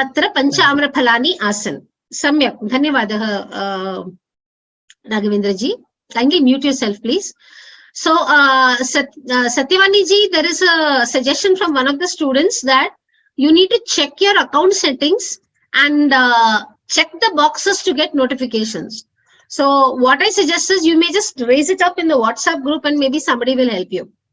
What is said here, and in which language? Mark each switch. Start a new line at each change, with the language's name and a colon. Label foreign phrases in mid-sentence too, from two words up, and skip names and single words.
Sanskrit: Tatra pancha amraphalani asan. Samyak. Dhanyavadah, Raghavendra ji.
English: Kindly mute yourself, please. So, Satyavani ji, there is a suggestion from one of the students that you need to check your account settings and check the boxes to get notifications. So, what I suggest is you may just raise it up in the WhatsApp group and maybe somebody will help you.